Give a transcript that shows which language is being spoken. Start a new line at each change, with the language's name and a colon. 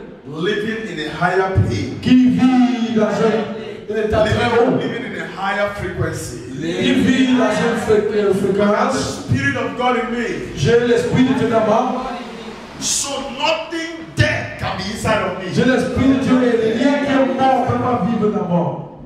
English: living in a higher plane,
French: qui vit dans un état très haut,
English: living in a higher frequency.
French: qui vit dans une
English: I have the
French: fréquence.
English: Spirit of God in me.
French: J'ai l'esprit de Dieu dans moi.
English: So nothing dead can be inside of me.
French: J'ai l'esprit de Dieu et rien qui est mort ne peut pas vivre dans moi.